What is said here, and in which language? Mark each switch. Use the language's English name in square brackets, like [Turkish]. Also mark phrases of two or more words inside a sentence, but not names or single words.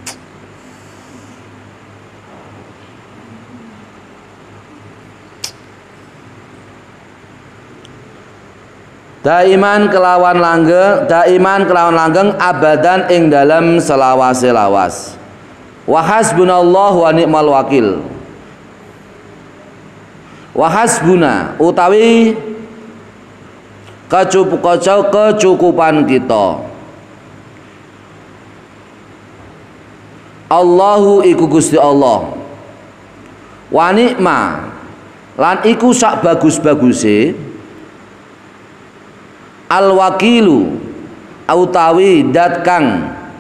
[Javanese] Daiman kelawan langgeng, abadan ing dalam selawase-lawas. [Arabic] وحسبنا الله ونعم الوكيل. وحسبنا [Javanese] utawi kecukupan kita. Allahu iku Gusti Allah. [Arabic] ونعم [Javanese] lan iku sak bagus-baguse [Arabic] الوكيل [Javanese] utawi dat kang